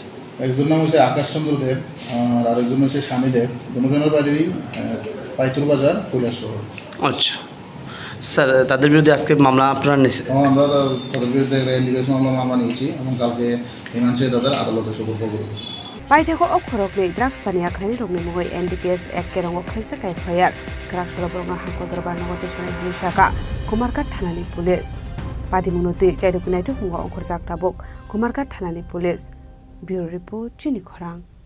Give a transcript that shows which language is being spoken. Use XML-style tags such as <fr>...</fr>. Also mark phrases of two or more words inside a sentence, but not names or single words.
<bn>একজন নাম হচ্ছে আকাশ চন্দ্র দেব আর আরেকজন হচ্ছে স্বামী দেব দুজনের বাড়ি পাইতুর বাজার কৈলাসহর আচ্ছা স্যার তাদের বিরুদ্ধে আজকে মামলা আপনারা নিয়েছেন আমরা তাদের বিরুদ্ধে ইন্ডিকেশন মামলা নিয়েছি এবং কালকে হিমাংশু তাদের আদালতে সুপর্দ করব</bn> <trp>Paitheko okkhorokni drugs pani akhlani rokni mugoi NDPS ekkerongo khlaijakai fayar Kraksholo borokno hangkodor barnagoti sanai hini shaka Umarga thanani police Party Munoti, Jaidukunaitu, Mungo, Korzak Tabuk, Kumarga Thanani Police.</trp> <en>Bureau Report,</en> <trp>Chini Khorang.</trp>